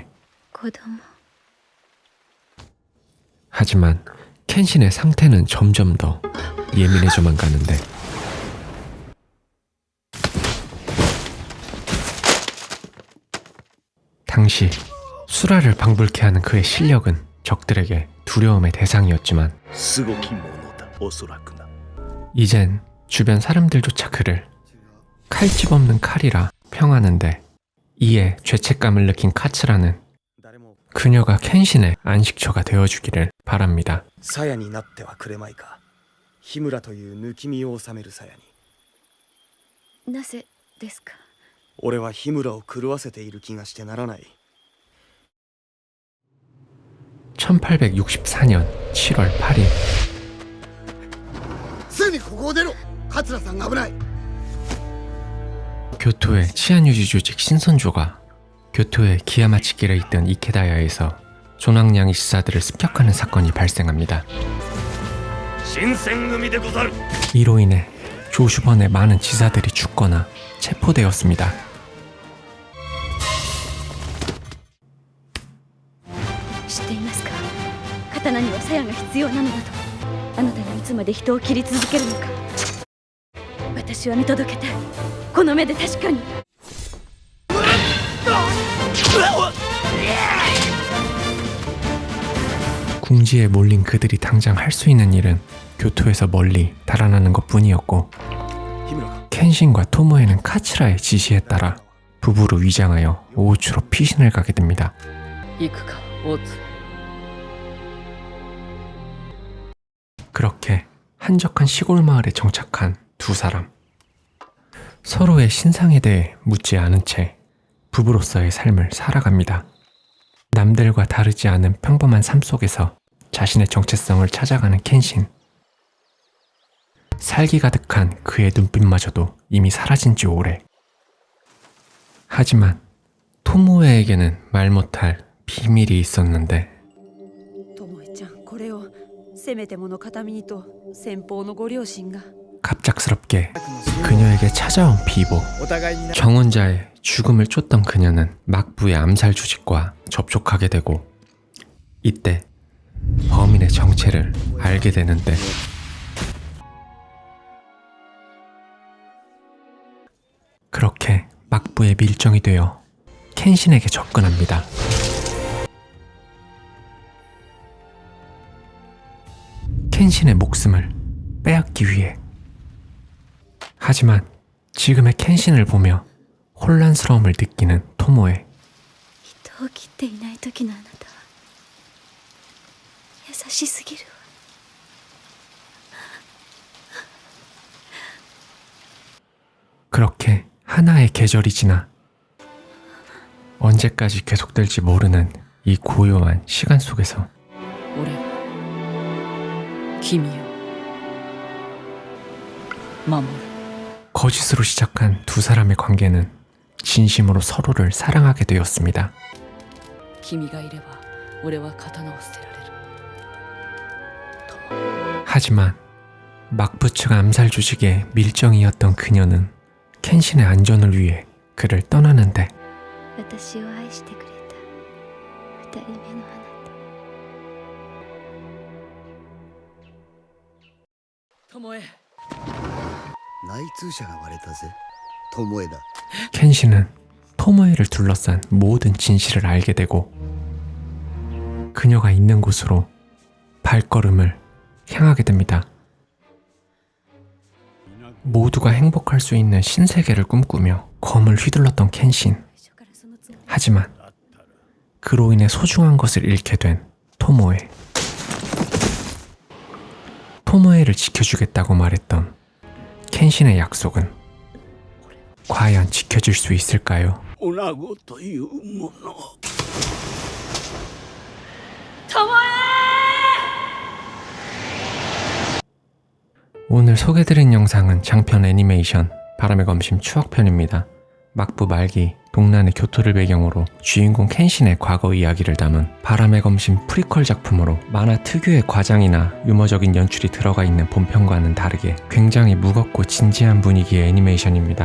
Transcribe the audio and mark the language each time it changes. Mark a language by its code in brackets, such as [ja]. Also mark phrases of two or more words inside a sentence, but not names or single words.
[ja] 子供。 [ko] 하지만 켄신의 상태는 점점 더 예민해져만 가는데, 당시 수라를 방불케 하는 그의 실력은 적들에게 두려움의 대상이었지만, [ja] すごきものだ、おそらくな。 [ko] 이젠 주변 사람들조차 그를 칼집 없는 칼이라 평하는데, 이에 죄책감을 느낀 카츠라는 [ja] 誰も [ko] 그녀가 켄신의 안식처가 되어주기를 바랍니다. [ja] 鞘になってはくれまいか。日村という抜き身を治める鞘に。なぜですか。俺は日村を狂わせている気がしてならない。 [ko] 1864년 7월 8일 [ja] ぐにここを出ろ。桂さんが危ない。 [ko] 교토의 치안유지 조직 신선조가 교토의 기아마치길에 있던 이케다야에서 존왕량이 지사들을 습격하는 사건이 발생합니다. [ja] 新選組でござる。 [ko] 이로 인해 조슈번의 많은 지사들이 죽거나 체포되었습니다. [ja] 知っていますか。刀には鞘が必要なのだと。あなたがいつまで人を切り続けるのか。私は見届けたい。この目で確かに。 [ko] 궁지에 몰린 그들이 당장 할 수 있는 일은 교토에서 멀리 달아나는 것뿐이었고, [ja] 日村か。 [ko] 켄신과 토모에는 카츠라의 지시에 따라 부부로 위장하여 오우츠로 피신을 가게 됩니다. [ja] 行くか大津。 [ko] 그렇게 한적한 시골 마을에 정착한 두 사람. 서로의 신상에 대해 묻지 않은 채 부부로서의 삶을 살아갑니다. 남들과 다르지 않은 평범한 삶 속에서 자신의 정체성을 찾아가는 켄신. 살기 가득한 그의 눈빛마저도 이미 사라진 지 오래. 하지만 토모에에게는 말 못할 비밀이 있었는데, [ja] ともえちゃん、これをせめてもの形見にと先方のご両親が。 [ko] 갑작스럽게 그녀에게 찾아온 비보. [ja] お互いにな。 [ko] 정원자의 죽음을 쫓던 그녀는 막부의 암살 조직과 접촉하게 되고, 이때 범인의 정체를 알게 되는데, 그렇게 막부의 밀정이 되어 켄신에게 접근합니다. 켄신의 목숨을 빼앗기 위해. 하지만 지금의 켄신을 보며 혼란스러움을 느끼는 토모에. [ja] 人を切っていない時のあなたは優しすぎるわ。 [ko] 그렇게 하나의 계절이 지나 언제까지 계속될지 모르는 이 고요한 시간 속에서 [ja] 俺は君を守る。 [ko] 거짓으로 시작한 두 사람의 관계는 진심으로 서로를 사랑하게 되었습니다. [ja] 君がいれば俺は刀を捨てられる。 [ko] 하지만 막부 측 암살 조직의 밀정이었던 그녀는 켄신의 안전을 위해 그를 떠나는데, [ja] 私を愛してくれた二人目のあなた。巴。内通者が割れたぜ。巴だ。 [ko] 켄신은 토모에를 둘러싼 모든 진실을 알게 되고, 그녀가 있는 곳으로 발걸음을 향하게 됩니다. 모두가 행복할 수 있는 신세계를 꿈꾸며 검을 휘둘렀던 켄신. 하지만 그로 인해 소중한 것을 잃게 된 토모에. 토모에를 지켜주겠다고 말했던 켄신의 약속은 과연 지켜질 수 있을까요? [ja] 女子というもの。 [ko] 오늘 소개드린 영상은 장편 애니메이션 바람의 검심 추억편입니다. 막부 말기 동란의 교토를 배경으로 주인공 켄신의 과거 이야기를 담은 바람의 검심 프리퀄 작품으로 만화 특유의 과장이나 유머적인 연출이 들어가 있는 본편과는 다르게 굉장히 무겁고 진지한 분위기의 애니메이션입니다.